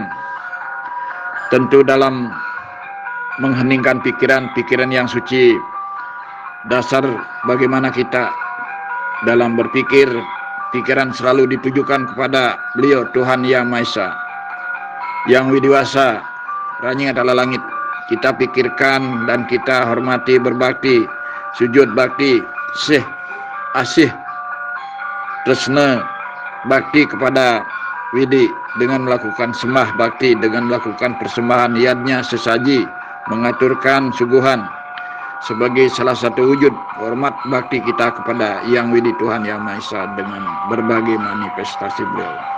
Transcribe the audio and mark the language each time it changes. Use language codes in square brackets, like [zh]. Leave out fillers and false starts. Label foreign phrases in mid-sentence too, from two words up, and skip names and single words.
[id] Tentu dalam mengheningkan pikiran yang suci, dasar bagaimana kita dalam berpikir, pikiran selalu ditujukan kepada Beliau, Tuhan Yang Maha Esa, Yang Widiwasa, Ranying adalah langit. Kita pikirkan dan kita hormati, berbakti, sujud bakti, asih, tresna bakti kepada Widi dengan melakukan sembah bakti, dengan melakukan persembahan yadnya sesaji, mengaturkan suguhan sebagai salah satu wujud hormat bakti kita kepada Yang Widi, Tuhan Yang Maha Esa, dengan berbagai manifestasi beliau.